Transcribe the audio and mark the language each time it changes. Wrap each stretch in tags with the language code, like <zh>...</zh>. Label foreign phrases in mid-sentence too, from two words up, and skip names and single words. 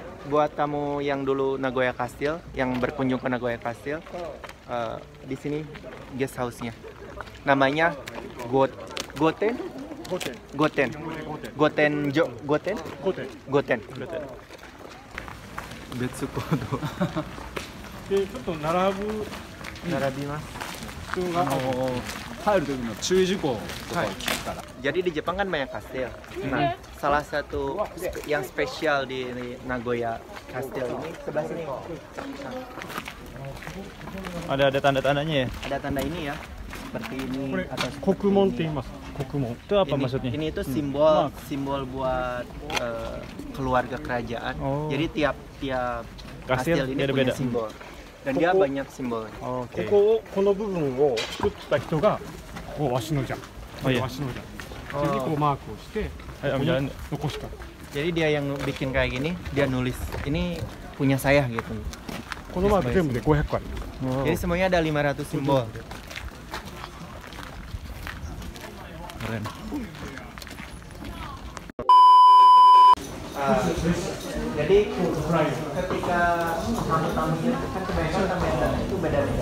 <id>buat tamu yang dulu Nagoya Castle, yang berkunjung ke Nagoya Castle. Di sini</id> <en>guest house-</en> <id>nya. Namanya Goten. Goten. Betsukodo.</id> <ja>でちょっと並ぶ Narabimas. 人が。入る時の注意事項とかを聞くから。</ja> <id>Jadi di Jepang kan banyak kastil. Nah, salah satu yang spesial di Nagoya Castle ini sebelah sini. Ada tanda-tandanya ya? Ada tanda ini ya, seperti ini</id> <ja>これ</ja> <id>atau</id> <ja>国門って言います。国門。</ja> <id>Itu apa ini, maksudnya? Ini itu simbol buat keluarga kerajaan. Oh. Jadi tiap Kastil kastil ini beda-beda. punya simbol. Dan dia banyak simbolnya.</id> <ja>こ</ja> <id>Oke.</id> <ja>こをこの部分を作った人がこうわしのじゃん。</ja> <id>Oh iya.</id> <ja>わしのじゃん。それにこうマークをしてこ</ja> <id>Ayo</id> <ja>こ</ja> <id>Om</id> <ja>に</ja> <id>jalan.</id> <ja>残した。</ja> <id>Jadi dia yang bikin kayak gini, dia nulis ini punya saya gitu.</id> <ja>このマーク全部で500個ある。</ja> <id>Jadi semuanya ada 500 simbol. Keren. Jadi ketika tamu-tamunya kan kebanyakan tamu itu beda-beda.</id>